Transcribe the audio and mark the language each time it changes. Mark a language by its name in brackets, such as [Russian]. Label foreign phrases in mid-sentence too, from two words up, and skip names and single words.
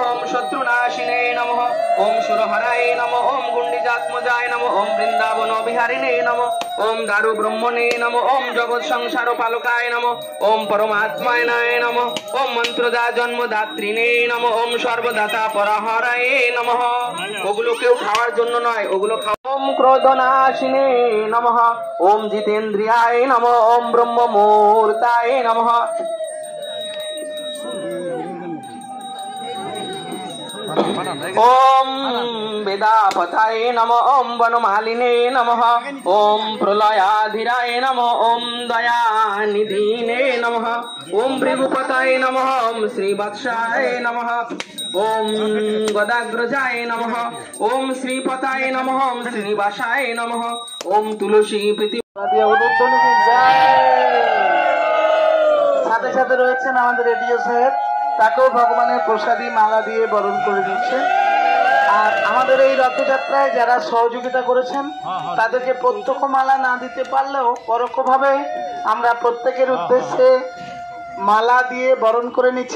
[Sanskrit] ओम शत्रुनाशिने नमः। ओम सुरहराय नमः। ओम गुंडिजात्मजाय नमः। ओम वृंदावन बिहारिणे नमः। ओम दारु ब्रह्मणे नमः। ओम जगत संसार पालकाय नमः। ओम परमात्माय नमः। ओम मंत्रदा जन्मदात्रिणे नमः। ओम सर्वदाता पराहराय नमः। [Bangla] ওগুলো কেউ খাওয়ার জন্য নয়, ওগুলো [Sanskrit] ওম ক্রোধনাশিনে নমঃ। ওম জিতেন্দ্রিয়ায় নমঃ। ওম ব্রহ্মমূর্তায় নমঃ। ओम वेदापताय नमः। ओम वनमालिने नमः। ओम प्रलयाधीराय नमः। ओम दयानिधिने नमः। ओम भृगुपताय नमः। ओम श्रीवत्साय नमः। ओम गदाग्रजाय नमः। ओम श्रीपताय नमः। ओम श्रीनिवासाय नमः। ओम तुलसी प्रीति [Bangla] সাথে সাথে রয়েছেন আমাদের রেডিও সাহেব, তাকেও ভগবানের প্রসাদী মালা দিয়ে বরণ করে দিচ্ছেন। আর আমাদের এই রথযাত্রায় যারা সহযোগিতা করেছেন তাদেরকে প্রত্যক্ষ মালা না দিতে পারলেও পরোক্ষভাবে আমরা প্রত্যেকের উদ্দেশ্যে মালা দিয়ে বরণ করে নিচ্ছি।